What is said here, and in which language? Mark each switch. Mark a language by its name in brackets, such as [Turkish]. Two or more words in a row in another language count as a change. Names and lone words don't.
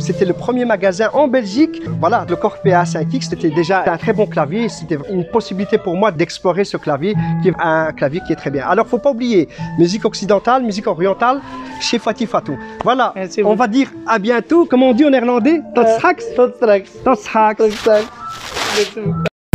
[French] C'était le premier magasin en Belgique. Voilà, le Korg PA-5X, c'était déjà un très bon clavier. C'était une possibilité pour moi d'explorer ce clavier, qui est un clavier qui est très bien. Alors, faut pas oublier, musique occidentale, musique orientale, chez Fouati Faton. Voilà, on va dire à bientôt. Comment on dit en néerlandais? [Dutch] Tot straks. Tot straks. Tot straks. Tot straks.